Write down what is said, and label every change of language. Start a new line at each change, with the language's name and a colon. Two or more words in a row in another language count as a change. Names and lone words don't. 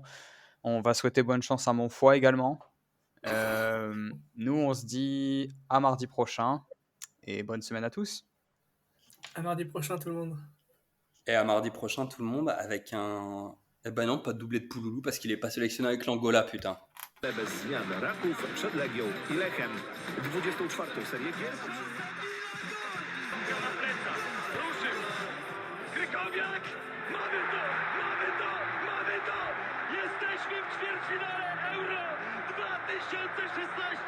French: On va souhaiter bonne chance à mon foie également. Nous, on se dit à mardi prochain et bonne semaine à tous. À mardi prochain, tout le monde. Et à mardi prochain, tout le monde, avec un. Eh ben non, pas de doublé de Pouloulou parce qu'il est pas sélectionné avec l'Angola, putain.
Polish: Bez zmian Raków przed Legią i Lechem. 24. serię gier. Na plecach, ruszył. Krykowiak, mamy to! Jesteśmy w ćwierćfinale Euro 2016!